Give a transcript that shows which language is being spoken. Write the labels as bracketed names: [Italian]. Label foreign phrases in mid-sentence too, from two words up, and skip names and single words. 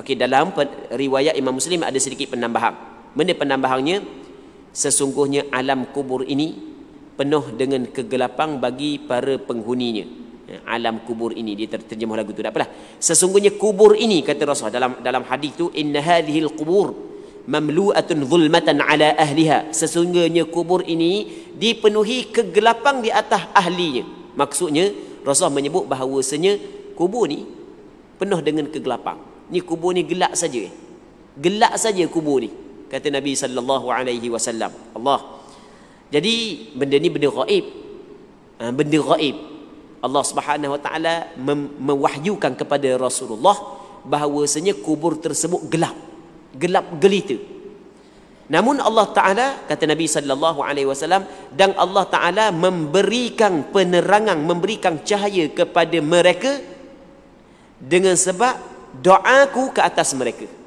[Malay] Okey, dalam riwayat Imam Muslim ada sedikit penambahan. Mana penambahannya? Sesungguhnya alam kubur ini penuh dengan kegelapan bagi para penghuninya. Alam kubur ini, dia terjemah lagu tu, tak apalah. Sesungguhnya kubur ini, kata Rasul dalam hadis tu, [Arabic] إن هذه القبور مملوءة ظلمة على أهلها. [Malay] Sesungguhnya kubur ini dipenuhi kegelapan di atas ahlinya. Maksudnya Rasul menyebut bahawasanya kubur ni penuh dengan kegelapan. Ni kubur ni gelap saja. Gelap saja kubur ni, kata Nabi [Arabic] صلى الله عليه وسلم. [Malay] Allah. Jadi benda ni benda gaib. Benda gaib. Allah [Arabic] سبحانه وتعالى [Malay] mewahyukan kepada Rasulullah bahawasanya kubur tersebut gelap. Gelap gelita. Namun Allah Taala, kata Nabi [Arabic] صلى الله عليه وسلم, [Malay] dan Allah Taala memberikan penerangan, memberikan cahaya kepada mereka dengan sebab doaku ke atas mereka.